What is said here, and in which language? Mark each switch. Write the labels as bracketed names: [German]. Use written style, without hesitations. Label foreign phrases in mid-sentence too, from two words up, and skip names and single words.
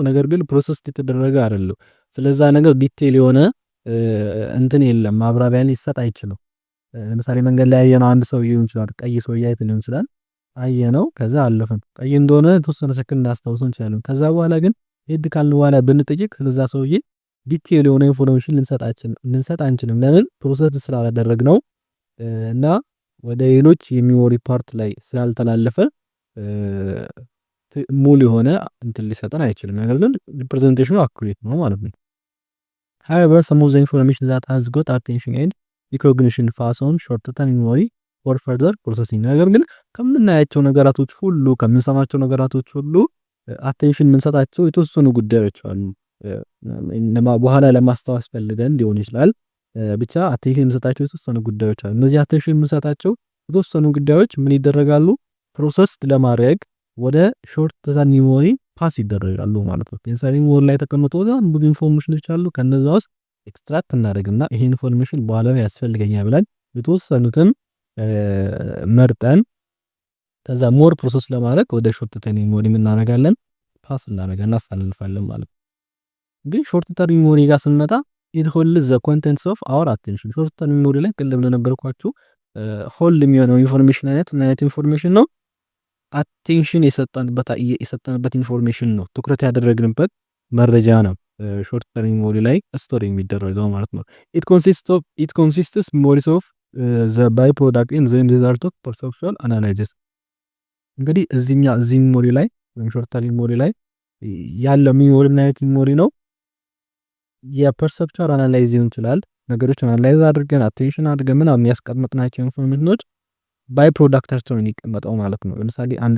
[Amharic] ነገር ግን ፕሮሰስ የተደረገ አይደለም። ስለዛ ነገር ዲቴል የሆነ እንትን የለም፣ ማብራሪያ ሊሰጥ አይችልም። ለምሳሌ መንገድ ላይ ያየነው አንድ ሰው ሊሆን ይችላል፣ ቀይ ሰው አይተን ሊሆን ይችላል። አየነው ከዛ አለፈን፣ ቀይ እንደሆነ የተወሰነ ሰከንድ እናስታውሰው እንችላለን። ከዛ በኋላ ግን ሄድ ካልን በኋላ ብንጠይቅ ስለዛ ሰውዬ ዲቴል የሆነ ኢንፎርሜሽን ልንሰጥ አንችልም። ለምን? ፕሮሰስ ስላላደረግነው እና ወደ ሌሎች የሚሞሪ ፓርት ላይ ስላልተላለፈ ሙሉ የሆነ እንትን ሊሰጠን አይችልም። ነገር ግን ሪፕሬዘንቴሽኑ አኩሬት ነው ማለት ነው። [English] however some of the information that has got attention and recognition pass on short term memory for further processing። [Amharic] ነገር ግን ከምናያቸው ነገራቶች ሁሉ ከምንሰማቸው ነገራቶች ሁሉ አቴንሽን የምንሰጣቸው የተወሰኑ ጉዳዮች አሉ። በኋላ ለማስታወስ ፈልገን ሊሆን ይችላል። ብቻ አቴንሽን የምንሰጣቸው የተወሰኑ ጉዳዮች አሉ። እነዚህ አቴንሽን የምንሰጣቸው የተወሰኑ ጉዳዮች ምን ይደረጋሉ? ፕሮሰስ ለማድረግ ወደ [English] short term memory [Amharic] ፓስ ይደረጋሉ ማለት ነው። [English] sensory memory [Amharic] ላይ ተቀምጦ ብዙ ኢንፎርሜሽኖች አሉ። ከነዛ ውስጥ ኤክስትራክት እናደርግና ይሄ ኢንፎርሜሽን በኋላ ያስፈልገኛል ብለን የተወሰኑትን መርጠን ከዛ [English] more process [Amharic] ለማድረግ ወደ [English] short term memory [Amharic] እናደርጋለን፣ ፓስ እናስተላልፋለን ማለት ነው። ግን [English] short term memory [Amharic] ጋር ስንመጣ [English] it holds the contents of our attention። short term memory [Amharic] ላይ ቅድም እንደነበርኳችሁ ሆልድ የሚሆነው ኢንፎርሜሽን አይነት ምን አይነት ኢንፎርሜሽን ነው? አቴንሽን የሰጠንበት ኢንፎርሜሽን ነው፣ ትኩረት ያደረግንበት መረጃ ነው [English] short term memory [Amharic] ላይ ስቶር የሚደረገው ማለት ነው። [English] it consists memories of the byproduct in the result of perceptual analysis። [Amharic] እንግዲህ እዚህ ሚሞሪ ላይ ወይም [English] short term memory [Amharic] ላይ ያለው ሚሞሪ ምን አይነት ሚሞሪ ነው? የፐርሰፕቹዋል አናላይዝ ሊሆን ይችላል። ነገሮች አናላይዝ አድርገን አቴንሽን አድርገን ምናምን ያስቀመጥናቸው ኢንፎርሜሽኖች ባይ ፕሮዳክታቸው ነው የሚቀመጠው ማለት ነው። ለምሳሌ አንድ